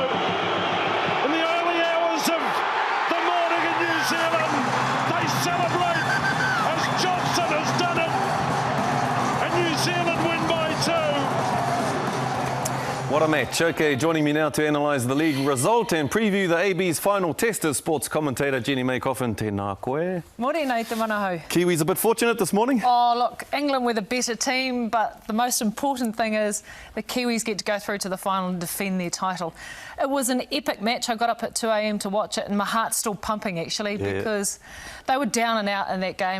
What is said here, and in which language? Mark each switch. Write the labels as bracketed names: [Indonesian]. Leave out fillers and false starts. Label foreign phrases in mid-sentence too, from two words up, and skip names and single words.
[English] In the early hours of the morning in New Zealand, they celebrate as Johnson has done it. And New Zealand win by 2. What a match. Okay, joining me now to analyse the league result and preview the AB's final test is sports commentator Jenny-may Coffin. [Māori] Tēnā koe. Morena, te manahau. [English] Kiwis a bit fortunate this morning? Oh, look, England were the better team, but the most important thing is the Kiwis get to go through to the final and defend their title. It was an epic match. I got up at 2 a.m. to watch it, and my heart's still pumping, actually, because they were down and out in that game.